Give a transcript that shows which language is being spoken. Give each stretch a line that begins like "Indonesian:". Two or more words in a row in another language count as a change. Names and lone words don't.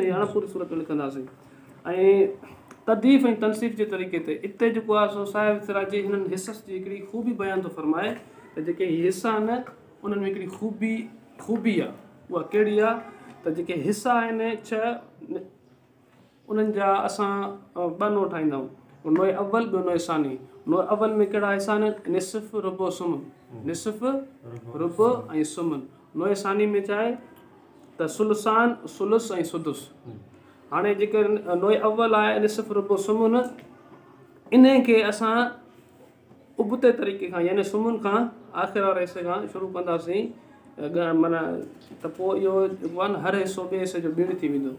Sindhi: इहा अणपूरी सूरत में लिखंदासीं। ऐं तदीफ़ ऐं तनसीब जे तरीक़े ते इते जेको आहे सो साहिब सिराजी हिननि हिसस जी हिकिड़ी ख़ूबी बयान थो फरमाए त जेके हिसा आहिनि उन्हनि में हिकिड़ी ख़ूबी आहे। उहा कहिड़ी आहे? त जेके हिसा आहिनि 6 उन्हनि जा असां 2 नोट ठाहींदा आहियूं, नोए अव्वल ॿियो नोए सानी। नोए अव्वल में कहिड़ा हिसा आहिनि? निसफ़, रुब, सुमन, निसफ़, रुब ऐं सुमन। नोए सानी में छा आहे? त सुलसान, सुलुस ऐं सुदुस। हाणे जेके नोए अव्वल आहे निसफ़, रुब, सुमन, इन खे असां उबते तरीक़े खां यानी सुमन खां आख़िर वारे हिसे खां शुरू कंदासीं माना त पोइ इहो जेको आहे न हर हिसो ॿिए हिसे जो ॿीण थी वेंदो।